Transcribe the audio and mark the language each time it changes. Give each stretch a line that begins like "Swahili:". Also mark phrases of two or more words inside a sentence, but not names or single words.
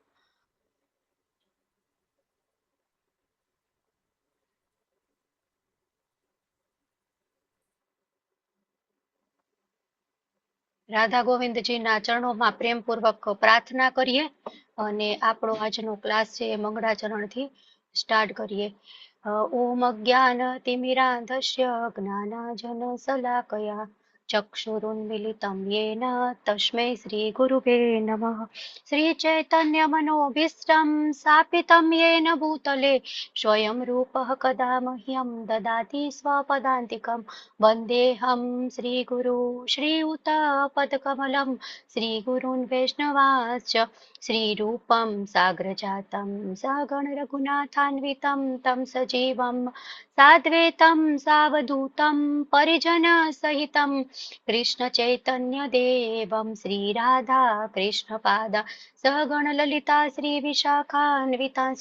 Gujarati: રાધા ગોવિંદજીના ચરણોમાં પ્રેમપૂર્વક પ્રાર્થના કરીએ અને આપણો આજનો ક્લાસ છે એ મંગળાચરણથી સ્ટાર્ટ કરીએ.
Sanskrit: ઓમ અજ્ઞાન તિમિરાંધસ્ય જ્ઞાનાંજન શલાકયા ચક્ષુરુન્મિલિतं येन तस्मै श्रीगुरुवे नमः. श्रीचैतन्यमनोभीष्टं स्थापितं येन भूतले स्वयं रूपः कदा मह्यं ददाति स्वपदान्तिकं. वन्देऽहं श्रीगुरु श्रीयुतपदकमलं श्रीगुरून् वैष्णवांश्च श्रीरूपं साग्रजातं सगण रघुनाथान्वितं तं सजीवं साद्वैतं सावधूतं परिजनसहितं कृष्ण चैतन्य देवं श्रीराधा कृष्णपाद सगण ललिता श्री विशाखान्वितांश्च.